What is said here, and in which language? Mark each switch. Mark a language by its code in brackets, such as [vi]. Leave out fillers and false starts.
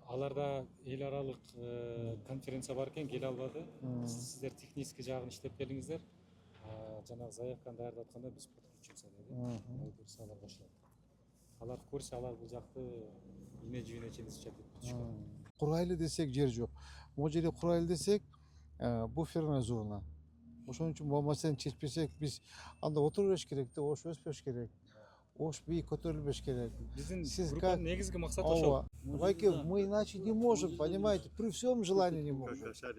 [ky] Аларда эл аралык конференция бар экен, келе албады. Сиздер технический жагын иштеп келиңиздер. Жанагы заявканы даярдатканда биз подключимся деди. Буюрса алар кошулат. Алар көрсө алар бул жакты ине жибине чейин изучать этип түшкөн. Курайлы десек жер жок. Могу жерде курайлы десек буферная зона. Ошон үчүн бул маселени чечпесек биз анда отура бериш керек да, ош өспөш керек. Ош бийик көтөрүлбөш керек. Биздин группанын негизги максаты ошол. [ru] Байке, мы иначе не можем, понимаете, при всем желании не можем.